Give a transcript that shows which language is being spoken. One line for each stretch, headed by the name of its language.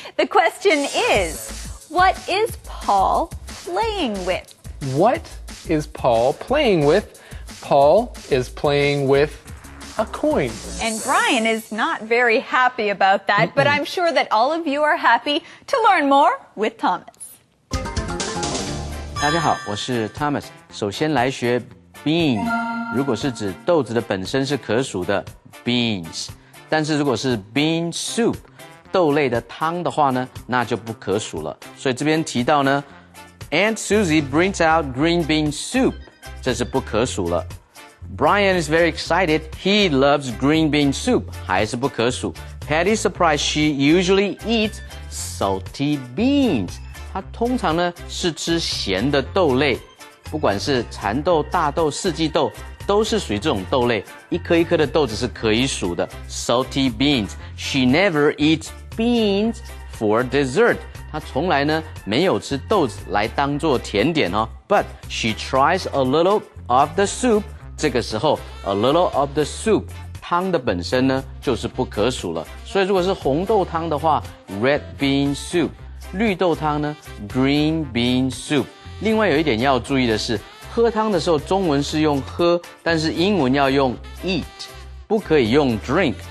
English: The question is, what is Paul playing with? What is Paul playing with? Paul is playing with a coin. And Brian is not very happy about that, but I'm sure that all of you are happy to learn more with Thomas.
Chinese: 大家好，我是 Thomas。首先来学 bean， 如果是指豆子的本身是可数的 beans， 但是如果是 bean soup 豆类的汤的话呢，那就不可数了。所以这边提到呢 ，
English: Aunt Susie brings out green bean soup，
Chinese: 这是不可数了。
English: Brian is very excited. He loves green bean soup.
Chinese: 还是不可数。
English: Patty's surprised she usually eats salty beans.
Chinese: 她通常呢是吃咸的豆类，不管是蚕豆、大豆、四季豆，都是属于这种豆类。一颗一颗的豆子是可以数的。
English: Salty beans. She never eats beans for dessert.
Chinese: 她从来呢没有吃豆子来当做甜点哦。
English: But she tries a little of the soup.
Chinese: 这个时候
English: a little of the soup
Chinese: 汤的本身呢就是不可数了，所以如果是红豆汤的话 red bean soup， 绿豆汤呢 green bean soup。另外有一点要注意的是，喝汤的时候中文是用喝，但是英文要用 eat， 不可以用 drink。